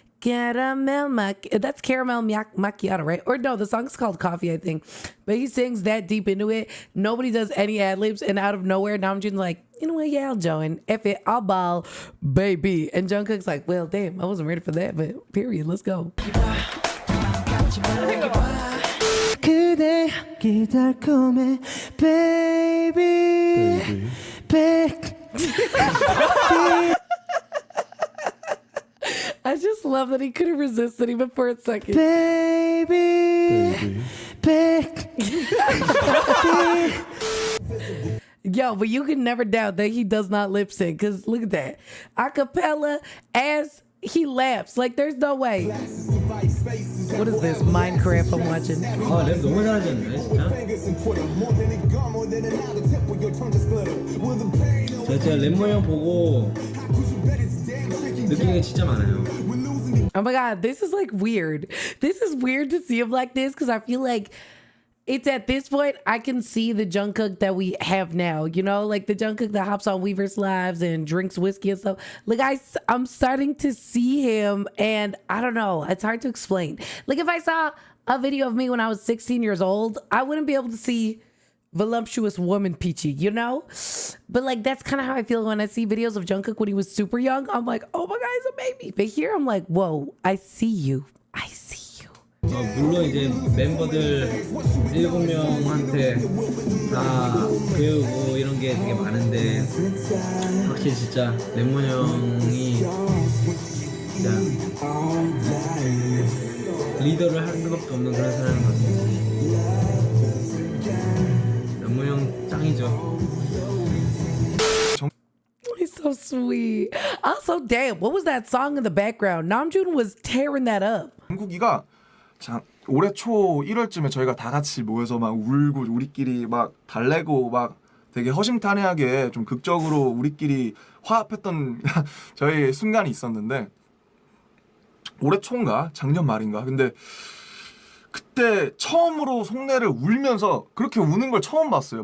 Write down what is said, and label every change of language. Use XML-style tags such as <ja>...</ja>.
<en>That's caramel macchiato, right? Or no, the song's called Coffee, I think. But he sings that deep into it. Nobody does any ad libs, and out of nowhere, Namjoon's like, you know what? Yeah, I'll join. If it, I'll ball, baby. And Jungkook's like, well, damn, I wasn't ready for that, but period. Let's go.</en> <ko>그대 기다림에 baby.</ko> <en>I just love that he couldn't resist it even for a second. Baby. Yo, but you can never doubt that he does not lip sync, because look at that. Acapella as he laughs. Like, there's no way. What is this? Minecraft I'm watching.</en> <ko>랩 너무 잘하셨는데 진짜. 제가 랩모 형 보고 느끼는 게 진짜 많아요.</ko> <en>Oh my God, this is like weird. This is weird to see him like this, because I feel like it's at this point I can see the Jungkook that we have now, you know, like the Jungkook that hops on Weaver's Lives and drinks whiskey and stuff. Like I'm starting to see him, and I don't know, it's hard to explain. Like if I saw a video of me when I was 16 years old, I wouldn't be able to see voluptuous woman Peachy, you know? But like that's kind of how I feel when I see videos of Jungkook when he was super young. I'm like, oh my God, he's a baby. But here I'm like, whoa, I see you. I see you.</en> <ko>물론 이제 멤버들 7명한테 다 배우고 이런 게 되게 많은데 확실히 진짜 랩모 형이 진짜 리더를 할 수밖에 없는 그런 사람인 것 같아요. 랩모 형 짱이죠.</ko> <en>He's so sweet. Also, damn, what was that song in the background? Namjoon was tearing that up.</en> <ko>정국이가 올해 초 1월쯤에 저희가 다 같이 모여서 막 울고 우리끼리 막 달래고 막 되게 허심탄회하게 좀 극적으로 우리끼리 화합했던 저희 순간이 있었는데 올해 초인가 작년 말인가 근데 그때 처음으로 속내를 울면서 그렇게 우는 걸 처음 봤어요.</ko>